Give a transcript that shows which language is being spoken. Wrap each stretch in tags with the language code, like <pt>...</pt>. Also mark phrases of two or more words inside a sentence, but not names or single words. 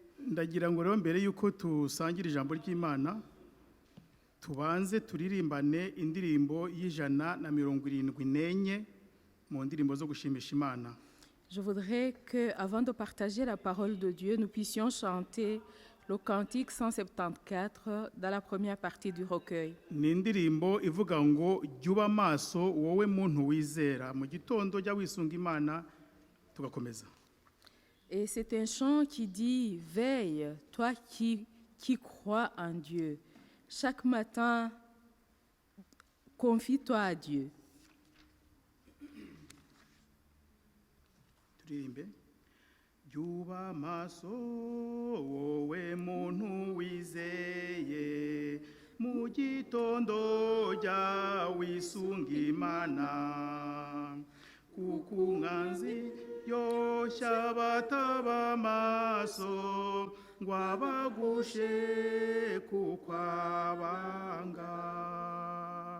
<rw>ndagira ngo rero mbere yuko tusangira ijambo ry'Imana tubanze turirimbane indirimbo y'174 mu ndirimbo zo gushimisha Imana.</rw> <fr>Je voudrais que, avant de partager la parole de Dieu, nous puissions chanter le cantique 174 dans la première partie du recueil.</fr> <rw>Ni indirimbo ivuga ngo jyuba amaso wowe muntu wizera, mu gitondo jya wisunga Imana tugakomeza.</rw> <fr>Et c'est un chant qui dit « Veille, toi qui crois en Dieu. Chaque matin, confie-toi à Dieu. »</fr> <rw>Turirimbe. Jyuba amaso wowe muntu wizeye, mu gitondo jya wisunga Imana, kuko umwanzi yoshya bataba amaso ngo abagushe kuko abanga.</rw>